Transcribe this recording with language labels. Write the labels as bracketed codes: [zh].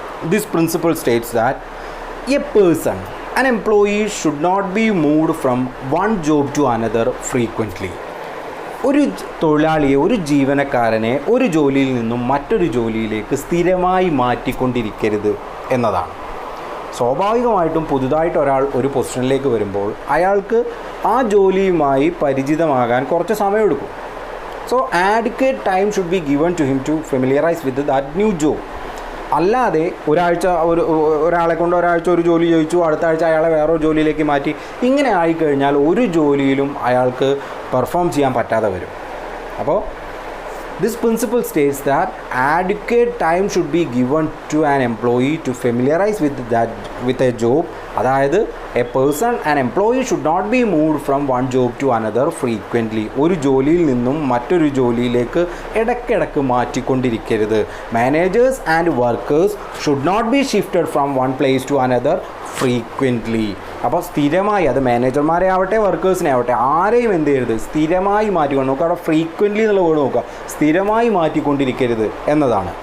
[en] This principle states that a person, an employee should not be moved from one job to another frequently. [ml] ഒരു തൊഴിലാളിയെ, ഒരു ജീവനക്കാരനെ ഒരു ജോലിയിൽ നിന്നും മറ്റൊരു ജോലിയിലേക്ക് സ്ഥിരമായി മാറ്റിക്കൊണ്ടിരിക്കരുത് എന്നതാണ്. സ്വാഭാവികമായിട്ടും പുതുതായിട്ട് ഒരാൾ ഒരു പൊസിഷനിലേക്ക് വരുമ്പോൾ അയാൾക്ക് ആ ജോലിയുമായി പരിചിതമാകാൻ കുറച്ച് സമയമെടുക്കും. [en] So adequate time should be given to him to familiarize with that new job. [ml] അല്ലാതെ ഒരാളെ കൊണ്ട് ഒരാഴ്ച ഒരു ജോലി ചോദിച്ചു, അടുത്ത ആഴ്ച അയാളെ വേറൊരു ജോലിയിലേക്ക് മാറ്റി, ഇങ്ങനെ ആയിക്കഴിഞ്ഞാൽ ഒരു ജോലിയിലും അയാൾക്ക് പെർഫോം ചെയ്യാൻ പറ്റാതെ വരും. [en] അപ്പോൾ this principle states that adequate time should be given to an employee to familiarize with a job. അതായത് a person, an employee should not be moved from one job to another frequently. [ml] ഒരു ജോലിയിൽ നിന്നും മറ്റൊരു ജോലിയിലേക്ക് ഇടയ്ക്കിടയ്ക്ക് മാറ്റിക്കൊണ്ടിരിക്കരുത്. [en] Managers and workers should not be shifted from one place to another frequently. [ml] അപ്പോൾ സ്ഥിരമായി, അത് മാനേജർമാരെ ആവട്ടെ വർക്കേഴ്സിനെ ആവട്ടെ, ആരെയും എന്ത് ചെയ്യരുത്, സ്ഥിരമായി മാറ്റിക്കൊണ്ട് നോക്കുക. അവിടെ ഫ്രീക്വൻ്റ്ലി എന്നുള്ള വേർഡ് നോക്കുക, സ്ഥിരമായി മാറ്റിക്കൊണ്ടിരിക്കരുത് എന്നതാണ്.